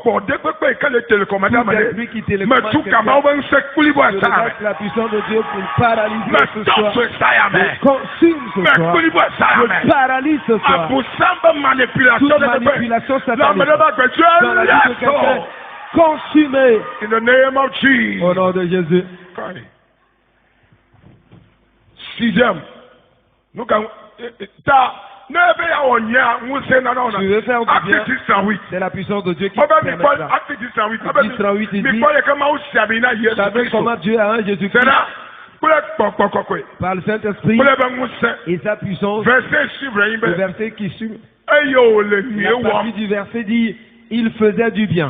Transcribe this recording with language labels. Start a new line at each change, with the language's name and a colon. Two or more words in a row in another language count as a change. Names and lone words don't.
French: Lui qui télécommande la puissance de Dieu pour paralyser ce soir. Consume ce soir. Paralyse ce soir. Toute manipulation satanique. Dans la vie de quelqu'un. Consumé.
English: In the name of Jesus.
French: Au nom de Jésus. Sixième. Nous quand ta ne be ya wonya nguse na na. Tu veux faire du bien. Acte 10:8. C'est la puissance de Dieu qui permet ça. Acte 10:8. Acte 10:8 il dit. Vous savez comment Dieu a un Jésus-Christ. Par le Saint-Esprit et sa puissance. Le verset qui suit. La partie du verset dit il faisait du bien.